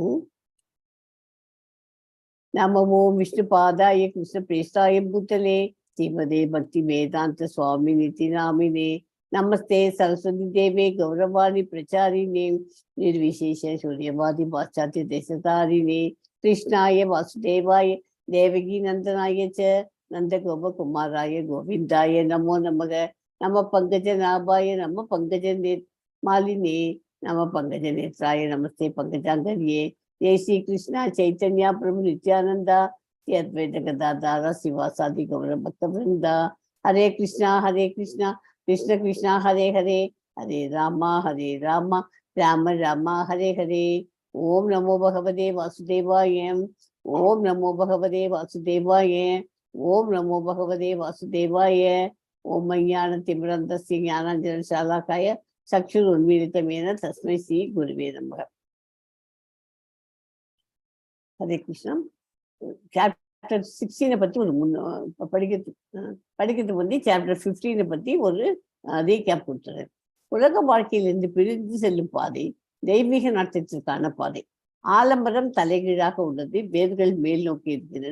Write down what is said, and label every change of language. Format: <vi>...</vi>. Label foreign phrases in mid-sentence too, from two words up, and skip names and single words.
<sa>नमो विष्णु पादाय कृष्ण प्रेष्ठाय भूतले श्रीमते भक्ति वेदान्त स्वामि निधि नामिने नमस्ते सरस्वति देवे गौरवाणि प्रचारिणे निर्विशेष सूर्यवादि पाश्चात्य देशतारिणे कृष्णाय वासुदेवाय देवकी नन्दनाय च नन्द गोपकुमाराय गोविन्दाय नमो नमः नम पङ्कज नाभाय नम पङ्कज मालिने नम पङ्कज नेत्राय नमस्ते पङ्कजाङ्घ्रये जय श्री कृष्णा चैतन्य प्रभु नित्यानंदा अद्वैत गदाधर शिवासादि गौर भक्त वृंदा हरे कृष्णा कृष्ण कृष्ण हरे हरे हरे राम राम राम हरे हरे ओम नमो भगवते वासुदेवाय ओम नमो भगवते वासुदेवाय ओम नमो भगवते वासुदेवाय ओम ज्ञानतिमिरन्धस्य ज्ञानाञ्जनशलाकाय चक्षुरुन्मीलितमेन तस्मै श्री गुरुवे नमः.</sa> <ta>ஹரே கிருஷ்ணா. சாப்டர் 16 பற்றி ஒரு படிக்கிறதுக்கு வந்து சாப்டர் 15 பற்றி ஒரு ரீகேப் கொடுத்துறேன். உலக வாழ்க்கையிலிருந்து பிரிந்து செல்லும் பாதை தெய்வீக நாட்டத்திற்கான பாதை. ஆலம்பரம் தலைகீழாக உள்ளது, வேர்கள் மேல் நோக்கி இருக்கின்றன.</ta>